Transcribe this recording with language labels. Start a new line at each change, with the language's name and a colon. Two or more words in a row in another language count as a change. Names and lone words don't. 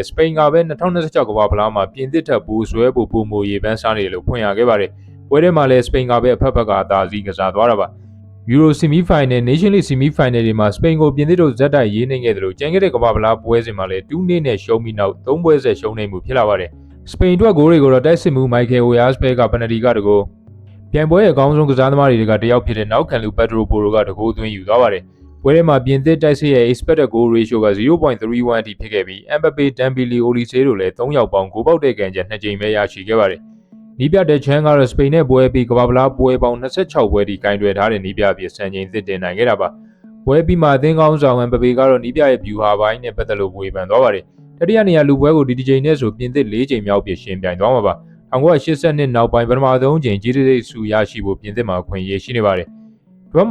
Burmese: စပိန်ကပဲ2026ကမ္ဘာဖလားမှာပြင်သစ်ထက်ပိုဆွဲဖို့ပုံမူရေပန်းစားနေတယ်လို့ဖွင့်ရခဲ့ပါတယ်ပွဲထဲမှာလည်းစပိန်ကပဲအဖက်ဖက်ကအသာစီးကစားသွားတာပါယူရိုဆီမီဖိုင်နယ် Nation League ဆီမီဖိုင်နယ်တွေမှာစပိန်ကိုပြင်သစ်တို့ဇက်တိုက်ရေးနိုင်ခဲ့တယ်လို့ကျန်ခဲ့တဲ့က မ္ဘာဖလားပွဲစဉ်မှာလည်း2-2နဲ့ရှုံးပြီးနောက်3ပွဲဆက်ရှုံးနိုင်မှုဖြစ်လာပါတယ်စပိန်အတွက်ဂိုးတွေကိုတော့တိုက်စစ်မှုမိုက်ကယ်အိုယာစပဲကပယ်နတီကတကိုပြိုင်ပွဲရဲ့အကောင်းဆုံးကစားသမားတွေကတယောက်ဖြစ် တဲ့နောက်ခံလူပက်ဒရိုပိုရိုကတကိုးသွင်းယူသွားပါတယ်ပွဲထဲမှာပြင်သစ်တိုက်စစ်ရဲ့
English: expected goal ratio
Burmese: က 0.31 အထိဖြစ်ခဲ့ပြီးအမ်ဘပေဒမ်ဘီလီအိုလီ ဆေးတို့လည်း3ယောက်ပေါင်းဂိုးပေါက်တဲ့ကန်ချက်2ကြိမ်ပဲရရှိခဲ့ပါတယ်နီးပြတဲ့ချန်ကတော့စပိန်နဲ့ပွဲပြီးကမ္ဘာဖလားပွဲပေါင်း26ပွဲထိကင်တွယ်ထားတဲ့နီးပြအဖြစ်စံချိန်သစ်တင်နိုင်ခဲ့တာပါပွဲပြီးမှအသင်းကောင်းဆောင်အမ်ဘပေကတော့နီးပြရဲ့ဗျူဟာပိုင်းနဲ့ပတ်သက်လို့ဝေဖန်သွားပါတယ်တတိယနေရာလူပွဲကိုဒီကြိမ်နဲ့ဆိုပြင်သစ်4ကြိမ်မြောက်ပြရှင်ပြိုင်သွားမှာပါ1982နောက်ပိုင်းပထမဆုံးချိန်ကြီးတိတ်ဆူရရှိဖို့ပြင်သစ်မှာအခွင့်အရေးရှိနေပါတယ်ဒွမ်